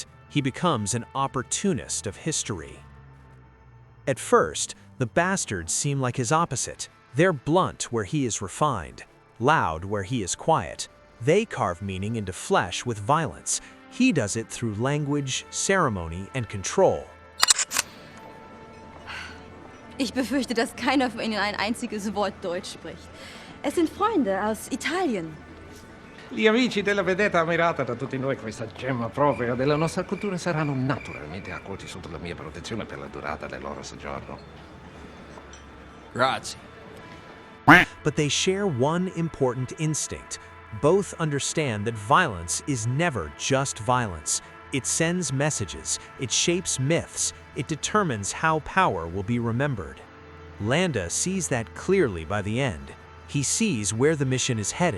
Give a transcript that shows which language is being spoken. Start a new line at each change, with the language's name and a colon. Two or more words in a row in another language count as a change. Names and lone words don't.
English: He becomes an opportunist of history. At first, the Basterds seem like his opposite. They're blunt where he is refined, loud where he is quiet. They carve meaning into flesh with violence. He does it through language, ceremony, and control.
German: Ich befürchte, dass keiner von Ihnen ein einziges Wort Deutsch spricht. Es sind Freunde aus Italien.
Italian: Gli amici della vedetta ammirata da tutti noi, questa gemma propria della nostra cultura, saranno naturalmente accolti sotto la mia protezione per la durata del loro soggiorno. Grazie.
English: But they share one important instinct. Both understand that violence is never just violence. It sends messages, it shapes myths, it determines how power will be remembered. Landa sees that clearly by the end. He sees where the mission is headed.